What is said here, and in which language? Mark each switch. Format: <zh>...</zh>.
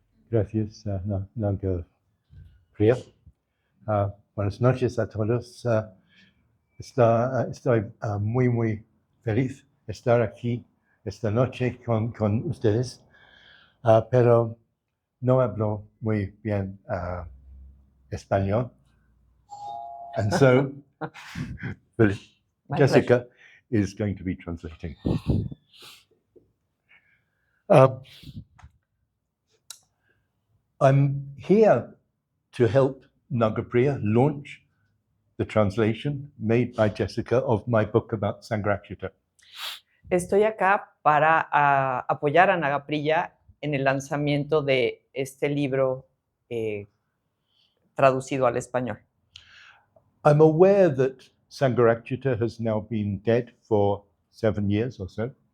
<es>Gracias, Nanga Priya. Buenas noches a todos. Estoy muy feliz de estar aquí esta noche con ustedes, pero no hablo muy bien español.</es> <en>And so Jessica is going to be translating. I'm here to help Nagapriya launch the translation made by Jessica of my book about Sangharakshita.</en> <es>Estoy acá para apoyar a Nagapriya en el lanzamiento de este libro traducido al español.</es> <en>I'm aware that Sangharakshita has now been dead for 7 years or so.</en>